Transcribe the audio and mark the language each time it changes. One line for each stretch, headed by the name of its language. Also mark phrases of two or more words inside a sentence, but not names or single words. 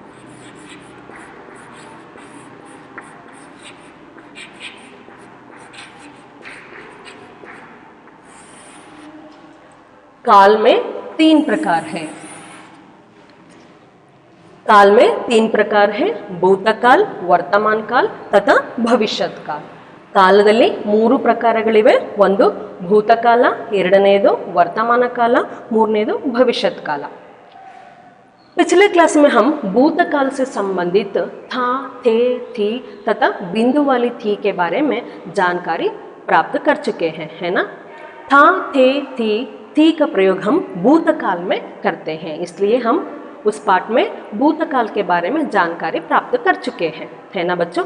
Hindi: काल में 3 प्रकार है. काल में 3 प्रकार है,
Kannada: ಭೂತಕಾಲ, ವರ್ತಮಾನ ಕಾಲ ತಥಾ ಭವಿಷ್ಯತ್ ಕಾಲ. ಕಾಲದಲ್ಲಿ 3 ಪ್ರಕಾರಗಳಿವೆ. ಒಂದು ಭೂತಕಾಲ, ಎರಡನೆಯದು ವರ್ತಮಾನ ಕಾಲ, ಮೂರನೆಯದು ಭವಿಷ್ಯತ್ ಕಾಲ.
Hindi: पिछले क्लास में हम भूतकाल से संबंधित था, थे, थी तथा बिंदु वाली थी के बारे में जानकारी प्राप्त कर चुके हैं, है ना. था, थे, थी थी का प्रयोग हम भूतकाल में करते हैं, इसलिए हम उस पाठ में भूतकाल के बारे में जानकारी प्राप्त कर चुके हैं, है ना बच्चों।